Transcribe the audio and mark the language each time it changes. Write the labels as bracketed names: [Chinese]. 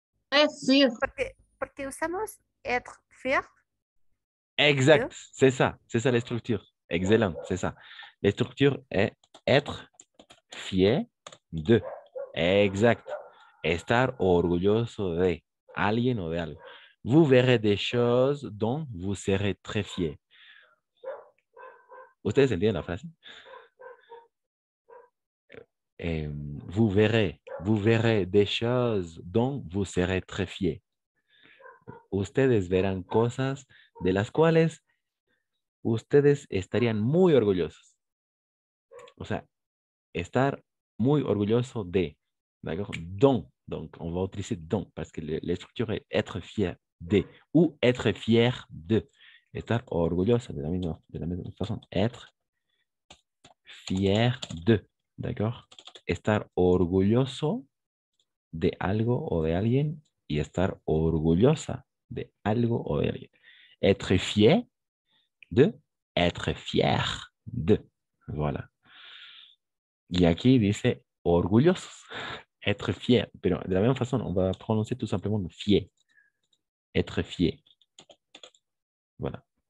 [French] Très sûr. [Spanish] porque usamos [French] être fier Exact. C'est ça. C'est ça les structures. Excellent. C'est ça. Les structures est être fier de. Exact. [Spanish] Estar orgulloso de alguien o de algo. [French] Vous verrez des choses dont vous serez très fier. [Spanish] ¿Ustedes entienden la frase? [French] Vous verrez des choses dont vous serez très fier. [Spanish] Ustedes verán cosas de las cuales ustedes estarían muy orgullosos. O sea, estar muy orgulloso de. [French] D'accord? Donc, on va utiliser donc parce que la structure est être fier de ou être fier de. [Spanish] Estar orgulloso de [French] la même façon. Être fier de. D'accord? [Spanish] Estar orgulloso de algo o de alguien y estar orgullosa de algo o de alguien. [French] Être fier de, être fier de. Voilà. [Spanish] Y aquí dice orgullosos, [French] être fier. [Spanish] Pero [French] de la même façon, on va prononcer tout simplement le fier. Être fier. Voilà.